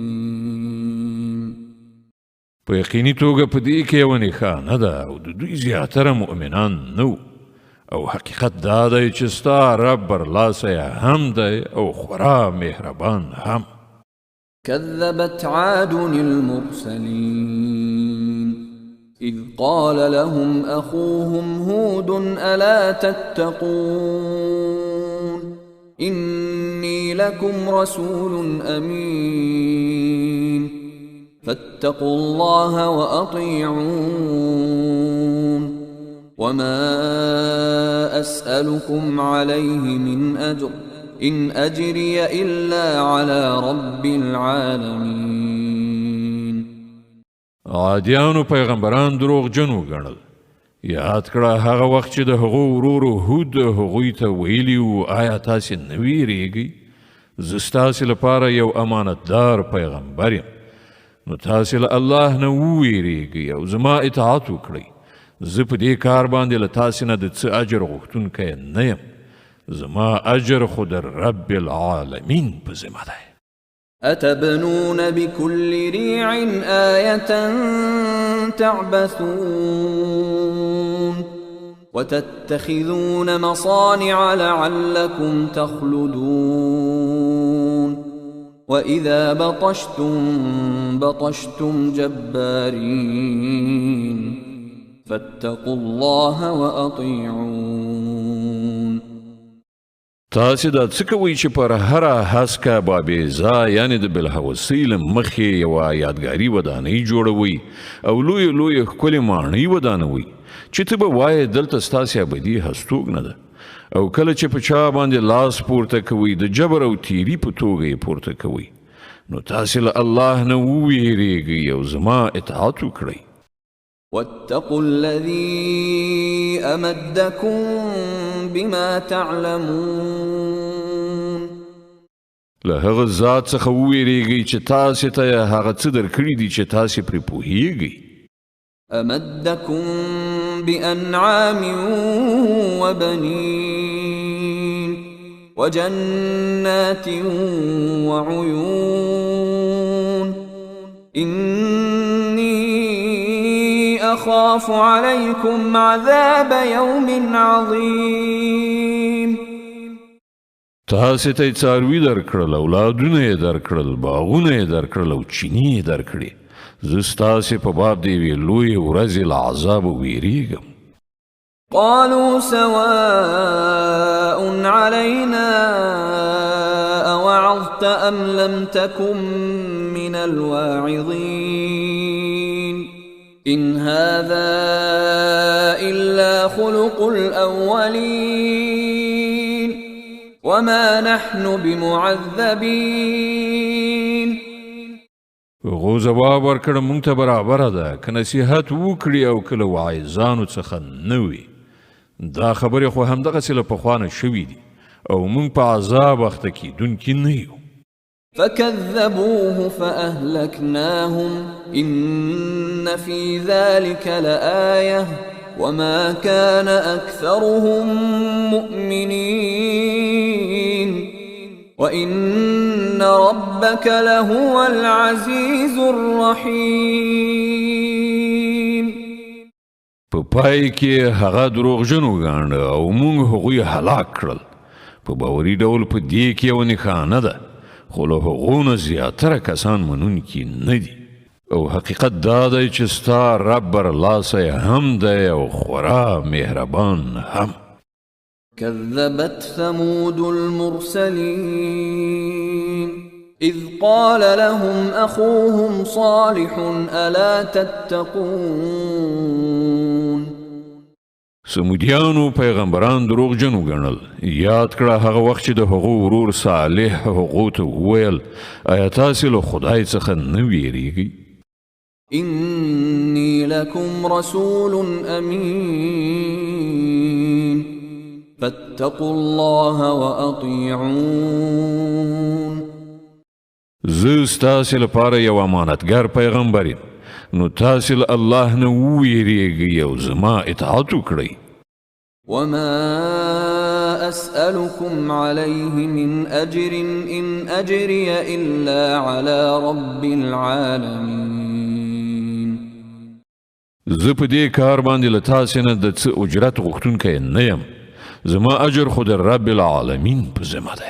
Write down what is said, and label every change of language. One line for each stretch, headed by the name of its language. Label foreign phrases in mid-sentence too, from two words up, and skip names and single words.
Pashto: په یقیني توګه په دې کې یوه نښانه ده او د دوی زیاتره مؤمنان نه او حقیقت دا دی چې ستا رب برلاسی هم دی او خورا مهربان هم.
Arabic: كذبت عاد المرسلين إذ قال لهم أخوهم هود ألا تتقون إني لكم رسول أمين فاتقوا الله وأطيعون وما أسألكم عليه من أجر إن أجري إلا على رب العالمين.
Pashto: عادیانو پیغمبران دروغ جنو ګڼل. یاد کړه هغه وخت چې د هغو ورورو هود هغوی ته ویلي وو آیا تاسې نه ویریږئ زه ستاسې لپاره یو امانتدار پیغمبر یم نو تاسې له الله نه وویریږئ او زما اطاعت وکړئ. زه په دې کار باندې له تاسې نه د څه اجر غوښتونکی نه یم. زما اجر خود
Arabic: رب العالمین
Pashto: په ذمه دی.
Arabic: أتبنون بكل ريع آية تعبثون وتتخذون مصانع لعلكم تخلدون وإذا بطشتم جبارين فاتقوا الله وأطيعون.
Pashto: تاسې دا څه کوئ چې پر هره هسکه بابیزا یعنې د بلحوثۍ له مخې یوه یادګاري ودانۍ جوړوئ او لویې لویې ښکلې ماڼۍ ودانوئ چې ته به وایې دلته ستاسې ابدي هستوګنه ده او کله چې په چا باندې لاس پورته کوئ د جبر او تیري په توګه یې پورته کوئ نو تاسې له الله نه وویریږئ او زما اطاعت وکړئ.
Arabic: واتقوا الذي أمدكم بما تعلمون.
Pashto: له هغه ذات څخه وویریږئ چې تاسې ته یې هغه څه درکړي دي چې تاسې پرې پوهیږئ.
Arabic: أمدكم بأنعام وبنين وجنات وعيون إني أخاف عليكم عذاب يوم عظيم.
Pashto: تاسې ته یې څاروي درکړل اولادونه یې درکړل باغونه یې درکړل او چینې یې درکړې زه ستاسې په باب د یوې لویې ورځې له عذابه ویریږم.
Arabic: قالوا سواء علينا أوعظت أم لم تكن من الواعظين إن هذا إلا خلق الأولين وما نحن بمعذبين.
Pashto: هغو ځواب ورکړه مونږ ته برابره ده که نصیحت وکړي او که له واعظانو څخه نه وي. دا خبرې خو همدغسې له پخوا نه شوي دي او مونږ په عذاب اخته کیدونکي نه یو.
Arabic: فكذبوه فأهلكناهم إن في ذلك لآية وما كان أكثرهم مؤمنين وإن ربك لهو العزيز الرحيم.
Pashto: په پای کې هغه دروغجن وګاڼه او موږ هغوی هلاک کړل. په باوري ډول په دې کې یوه نښانه ده، خو له هغو نه زیاتره کسان منونکي نه دي. او حقیقت دا دی چې ستا رب برلاسی هم دی او خورا مهربان هم.
Arabic: كذبت ثمود المرسلين إذ قال لهم أخوهم صالح ألا تتقون.
Pashto: سمودیانو پیغمبران دروغجن وګڼل. یاد کړه هغه وخت چې د هغو ورور صالح هغو ته وویل آیا تاسې له خدای څخه نه ویریږئ؟
Arabic: إني لكم رسول أمين فاتقوا الله وأطيعون.
Pashto: زه ستاسې لپاره یو امانتګر پیغمبر یم، نو تاسې له الله نه وویریږئ او زما اطاعت وکړئ.
Arabic: وما أسألكم عليه من أجر إن أجري إلا على رب العالمين.
Pashto: زه په دې کار باندې له تاسې نه د څه اجرت غوښتونکی نه یم، زما اجر خو د
Arabic: رب العالمین
Pashto: په ذمه دی.